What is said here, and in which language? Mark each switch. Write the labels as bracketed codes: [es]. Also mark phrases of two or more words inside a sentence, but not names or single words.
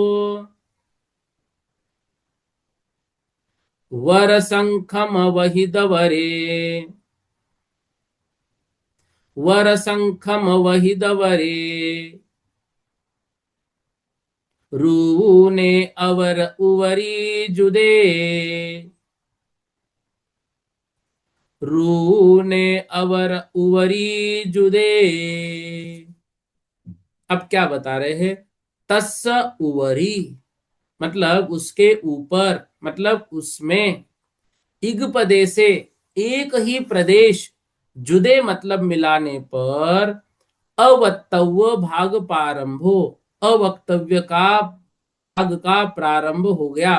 [pra] वर संखम वहिदवरे, वर संखम वहिदवरे, रूने अवर उवरी जुदे, रूने अवर उवरी जुदे। [hi] अब क्या बता रहे हैं? [pra] तस्स उवरी [hi] मतलब उसके ऊपर, मतलब उसमें इग पदे से एक ही प्रदेश जुदे मतलब मिलाने पर [pra] अवक्तव्य भाग प्रारंभो, [hi] अवक्तव्य का भाग का प्रारंभ हो गया।